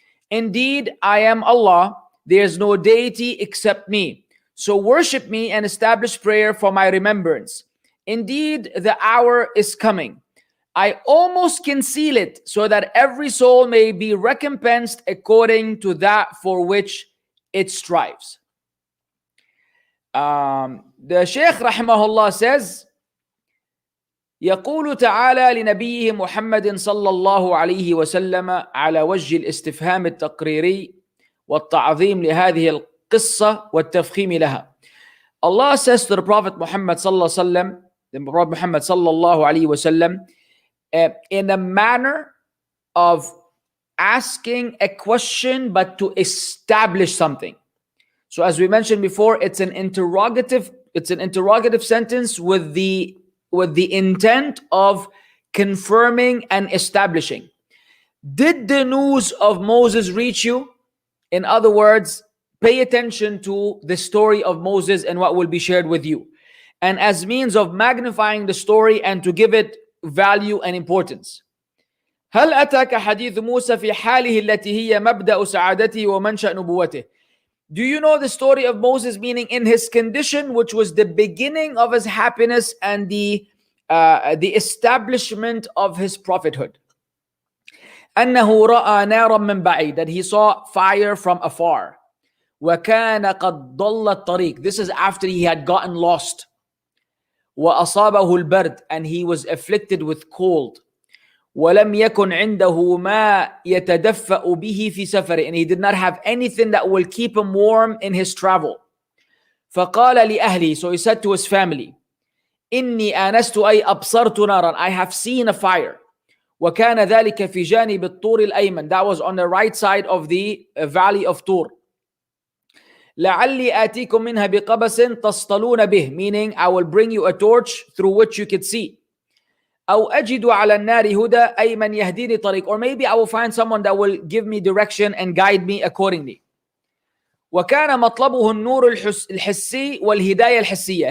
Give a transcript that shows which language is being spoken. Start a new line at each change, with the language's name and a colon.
English: Indeed, I am Allah. There is no deity except me. So worship me and establish prayer for my remembrance. Indeed, the hour is coming. I almost conceal it so that every soul may be recompensed according to that for which it strives." The Shaykh rahimahullah says,
Arabic: يقول تعالى لنبيه محمد صلى الله عليه وسلم على وجه الاستفهام التقريري والتعظيم لهذه القصة والتفخيم لها.
English: Allah says to the Prophet Muhammad صلى الله عليه وسلم, the Prophet Muhammad صلى الله عليه وسلم, in a manner of asking a question but to establish something. So as we mentioned before, it's an interrogative sentence with the intent of confirming and establishing. Did the news of Moses reach you? In other words, pay attention to the story of Moses and what will be shared with you. And as means of magnifying the story and to give it value and importance.
Arabic: هل أتاك حديث موسى في حاله التي هي مبدأ سعادته ومنشأ نبوته?
English: Do you know the story of Moses, meaning in his condition, which was the beginning of his happiness and the establishment of his prophethood?
Arabic: أنه رأى نارا من بعيد,
English: that he saw fire from afar.
Arabic: وكان قد ضل الطريق.
English: This is after he had gotten lost.
Arabic: وأصابه البرد,
English: and he was afflicted with cold.
Arabic: ولم يكن عنده ما يتدفأ به في سفره,
English: and he did not have anything that will keep him warm in his travel.
Arabic: فقال لأهله,
English: so he said to his family,
Arabic: إني آنست أي أبصرت نارا,
English: I have seen a fire.
Arabic: وكان ذلك في جانب الطور الأيمن,
English: that was on the right side of the valley of Tur.
Arabic: لعلي آتيكم منها بقبس تصطلون به,
English: meaning I will bring you a torch through which you could see.
Arabic: أو أجد على النار هدى, أي من يهديني طريق,
English: or maybe I will find someone that will give me direction and guide me accordingly.
Arabic: وكان مطلبه النور الحسي والهداية الحسية.